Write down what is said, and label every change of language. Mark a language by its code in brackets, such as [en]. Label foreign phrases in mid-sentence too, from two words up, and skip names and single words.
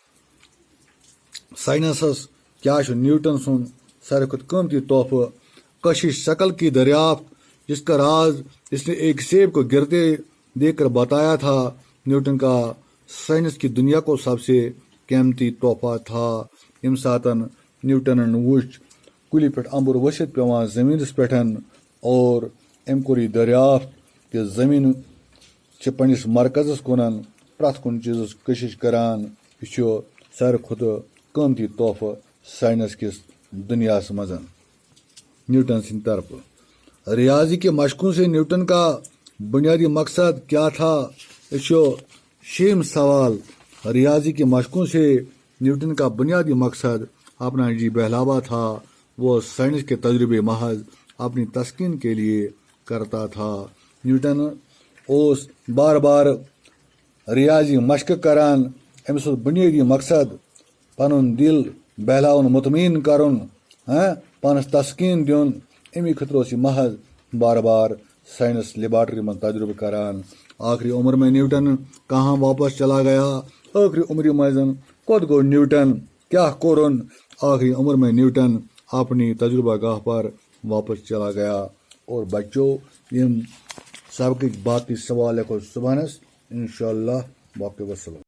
[ks] साइंसस क्या न्यूटन सुन सारे खुद कीमती तोहफा? [hi] कशिश शक्ल की दरियाफ्त, जिसका राज इसने एक सेब को गिरते देखकर बताया था। न्यूटन का साइंस की दुनिया को सबसे कीमती तोहफा था। [ks] यम सातन न्यूटन वुच कुलि पे अंबुर वसित पेवान जमीनस पे और अम कोर दरियाफ्त कि जमीन पन्निस मरकजस कुनन प्रथ कुन चीजस कशिश करान। यह सारे खुद कीमती तोहफा साइंस किस दुनिया मज न्यूटन सिंह तरफ। [hi] रियाजी के मशकों से न्यूटन का बुनियादी मकसद क्या था? 6वां सवाल, रियाजी के मशकों से न्यूटन का बुनियादी मकसद अपना जी बहलावा था। वो साइंस के तजुर्बे महज अपनी तस्कीन के लिए करता था। [ks] न्यूटन बार बार रियाजी मशक करान। अम्स बुनियादी मकसद पनुन दिल बहलाउन, मुतमीन करुन, पानस तस्कीन दिन। अमी खतर महज बार बार [en] science laboratory [ks] में तजुर्बे करान। [hi] आखिरी उम्र में न्यूटन कहाँ वापस चला गया? [ks] आखिरी उम्र मजन कद गो न्यूटन क्या कोरन? [hi] आखिरी उम्र में न्यूटन अपनी तजुर्बा गाह पर वापस चला गया। और बच्चों, इन सबक बाकी सवाल को सुबह इंशाअल्लाह बाकी वसलम।